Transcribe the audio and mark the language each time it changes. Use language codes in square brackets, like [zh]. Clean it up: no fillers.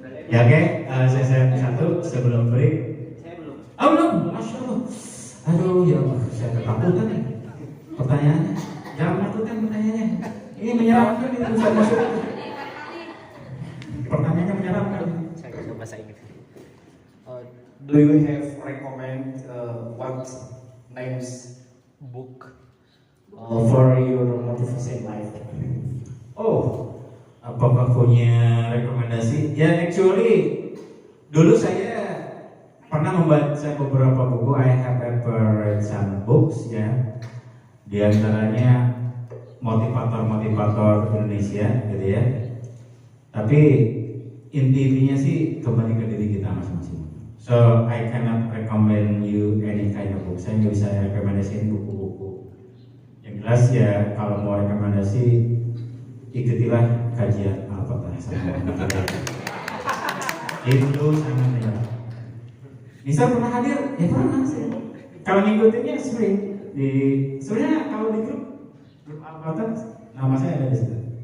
[id] Ya oke, saya satu sebelum break. Saya belum. Oh belum, Masya Allah. Aduh ya Allah, saya ketakutan nih. Pertanyaannya, jangan menakutkan pertanyaannya. Ini menyeramkan itu saya masuk. Pertanyaannya menyeramkan. Saya nggak bahasa Inggris. [en] Do you have recommend what names book for your motivation life? [id] Oh, apakah punya rekomendasi? Ya actually, dulu saya pernah membaca beberapa buku. [en] I have ever read some books ya. [id] Di antaranya motivator Indonesia gitu ya. Tapi intinya sih kembali ke diri kita masing-masing. [en] So I cannot recommend you any kind of book. [id] Saya nggak bisa rekomendasiin buku-buku. Yang jelas ya kalau mau rekomendasi ikutilah kajian Al-Fatihah sama itu sangat menarik. Nisa pernah hadir? Ya pernah sih. Kalau ngikutinnya sering sebenarnya kalau di grup Al-Fatihah nama saya ada di situ.